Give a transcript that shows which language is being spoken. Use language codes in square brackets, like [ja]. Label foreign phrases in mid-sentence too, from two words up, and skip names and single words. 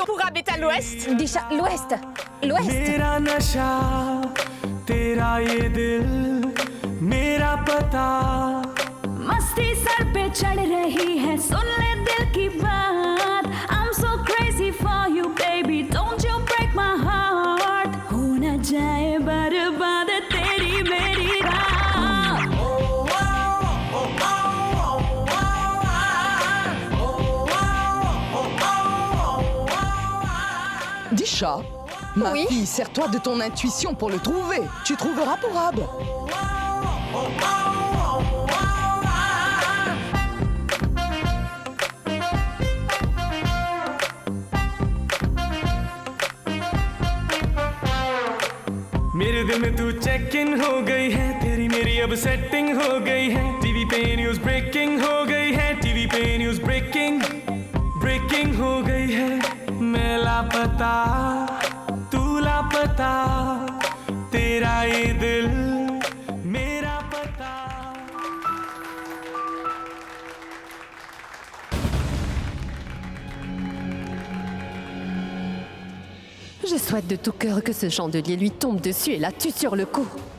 [fr] Purab est à l'ouest. Disha, l'ouest. L'ouest. [hi] मेरा नशा तेरा ये दिल मेरा पता मस्ती सर पे चढ़ रही है सुन ले दिल की बात [en] I'm so crazy for you baby don't you break my heart [hi] हो न जाए बर्बाद तेरी मेरी रात [fr] Disha, ma Oui? fille, sers-toi de ton intuition pour le trouver. Tu trouveras Purab. [hi] मेरे दिल में तू [en] check in [hi] हो गई है तेरी मेरी अब सेटिंग हो गई है टीवी पे [en] news breaking [hi] हो गई है टीवी पे [en] news breaking [hi] हो गई है मैं लापता तू लापता तेरा ये दिल मेरा पता [fr] Je souhaite de tout cœur que ce chandelier lui tombe dessus et la tue sur le coup.